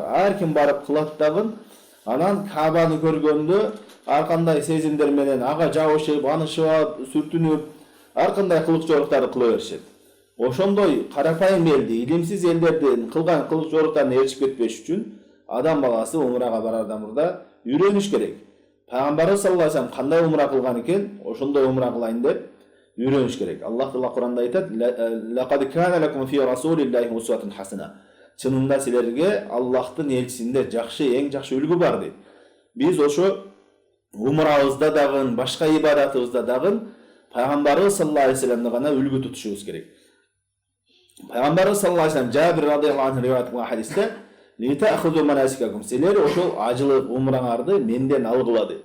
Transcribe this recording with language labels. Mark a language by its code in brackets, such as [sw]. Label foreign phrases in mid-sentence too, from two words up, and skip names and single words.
[ky] Ар ким барып кылат дагы, анан Каабаны көргөндө ар кандай сезимдер менен ага жабышып, анышып, сүртүнүп, ар кандай кылык жоруктарды кыла беришет. Ошондой карапайым элди, илимсиз элдердин кылган кылык жоруктарына ээрчип кетпеш үчүн адам баласы умрага барардан мурда үйрөнүш керек. Пайгамбарыбыз [ar] صلى الله عليه وسلم [ky] кандай умра кылган экен, ошондой умра кылайын деп үйрөнүш керек. Аллах Таала Куранда айтат: [ar] "لقد كان لكم في رسول الله أسوة حسنة." [ky] Чынында силерге Аллахтын элчисинде жакшы, эң жакшы үлгү бар дейт. Биз ошо умрабызда дагы, башка ибадатыбызда дагы Пайгамбарыбыз [ar] صلى الله عليه وسلم [ky] гана үлгү тутушубуз керек. Пайгамбарыбыз [ar] صلى الله عليه وسلم [ky] Жабир [ar] رضي الله عنه [ky] риваят кылган хадисте: [ar] "لتأخذوا مناسككم", [ky] силер ошол ажылык умраңарды менден алгыла дейт.